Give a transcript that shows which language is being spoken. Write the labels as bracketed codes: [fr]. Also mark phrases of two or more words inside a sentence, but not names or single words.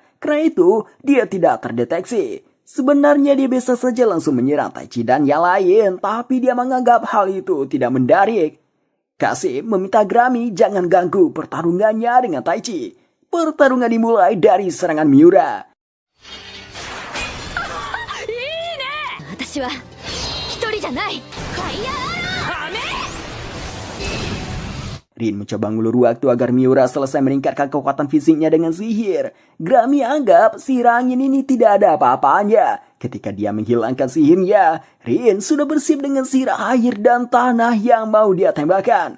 [id] Karena itu, dia tidak terdeteksi. Sebenarnya dia bisa saja langsung menyerang Taichi dan yang lain, tapi dia menganggap hal itu tidak menarik. Kasim meminta Grammy jangan ganggu pertarungannya dengan Taichi. Pertarungan dimulai dari serangan Miura. [ja] 私は一人じゃない。ファイヤーアロー。 [id] Rin mencoba ngulur waktu agar Miura selesai meningkatkan kekuatan fisiknya dengan sihir. Grammy anggap sihir angin ini tidak ada apa-apanya. Ketika dia menghilangkan sihirnya, Rin sudah bersih dengan sihir air dan tanah yang mau dia tembakkan.